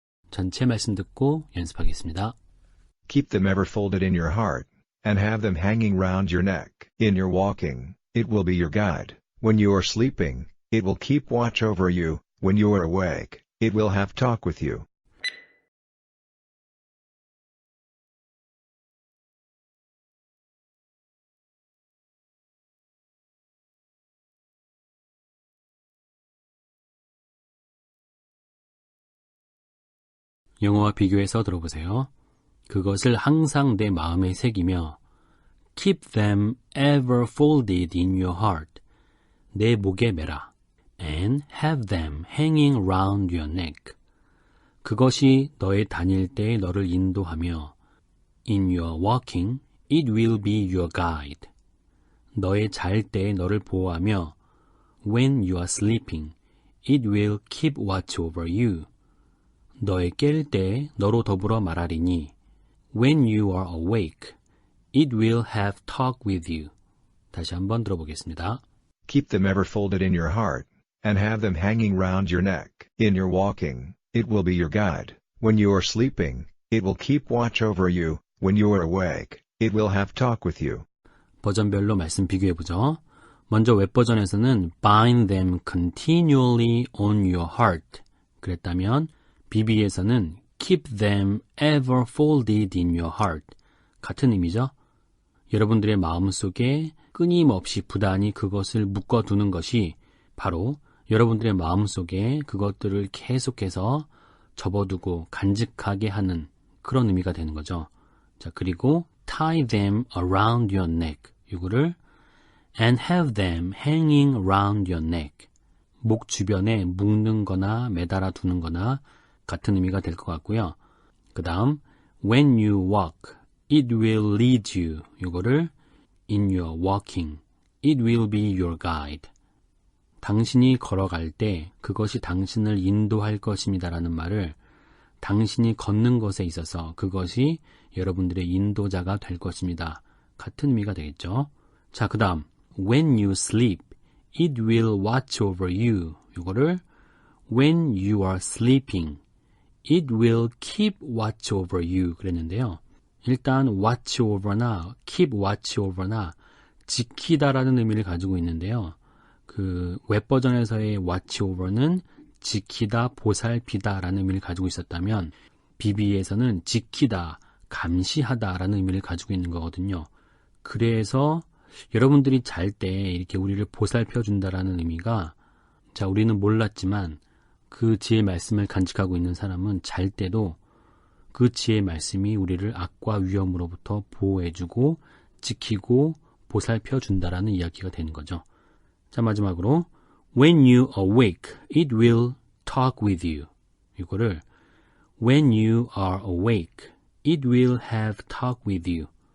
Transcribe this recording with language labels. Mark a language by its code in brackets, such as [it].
[ko] 전체 말씀 듣고 연습하겠습니다. [en] Keep them ever folded in your heart, and have them hanging round your neck. In your walking, it will be your guide. When you are sleeping, it will keep watch over you. When you are awake, it will have talk with you. [ko] 영어와 비교해서 들어보세요. 그것을 항상 내 마음에 새기며 [en] keep them ever folded in your heart. [ko] 내 목에 매라. [en] and have them hanging round your neck. [ko] 그것이 너의 다닐 때에 너를 인도하며 [en] in your walking, it will be your guide. [ko] 너의 잘 때에 너를 보호하며 [en] when you are sleeping, it will keep watch over you. [ko] 너의 깰 때 너로 더불어 말하리니 [en] when you are awake, it will have talk with you. [ko] 다시 한번 들어보겠습니다. [en] Keep them ever folded in your heart, and have them hanging round your neck. In your walking, it will be your guide. When you are sleeping, it will keep watch over you. When you are awake, it will have talk with you. [ko] 버전별로 말씀 비교해보죠. 먼저 웹버전에서는 [en] bind them continually on your heart. [ko] 그랬다면 BB에서는 [en] keep them ever folded in your heart. [ko] 같은 의미죠. 여러분들의 마음속에 끊임없이 부단히 그것을 묶어두는 것이 바로 여러분들의 마음속에 그것들을 계속해서 접어두고 간직하게 하는 그런 의미가 되는 거죠. 자, 그리고 [en] tie them around your neck. [ko] 이거를 [en] and have them hanging around your neck. [ko] 목 주변에 묶는 거나 매달아 두는 거나 같은 의미가 될 것 같고요. 그 다음 [en] when you walk, it will lead you. [ko] 이거를 [en] in your walking, it will be your guide. [ko] 당신이 걸어갈 때 그것이 당신을 인도할 것입니다 라는 말을 당신이 걷는 것에 있어서 그것이 여러분들의 인도자가 될 것입니다. 같은 의미가 되겠죠. 자, 그 다음 [en] when you sleep, it will watch over you. [ko] 이거를 [en] when you are sleeping, it will keep watch over you [ko] 그랬는데요. 일단 watch over나 keep watch over나 지키다라는 의미를 가지고 있는데요. 그 웹버전에서의 watch over는 지키다, 보살피다 라는 의미를 가지고 있었다면 BB에서는 지키다, 감시하다 라는 의미를 가지고 있는 거거든요. 그래서 여러분들이 잘 때 이렇게 우리를 보살펴 준다라는 의미가 자, 우리는 몰랐지만 그 지혜의 말씀을 간직하고 있는 사람은 잘 때도 그 지혜의 말씀이 우리를 악과 위험으로부터 보호해주고 지키고 보살펴 준다라는 이야기가 되는 거죠. 자, 마지막으로 [en] when you awake, it will talk with you. [ko] 이거를 [en] when you are awake, it will have talk with you.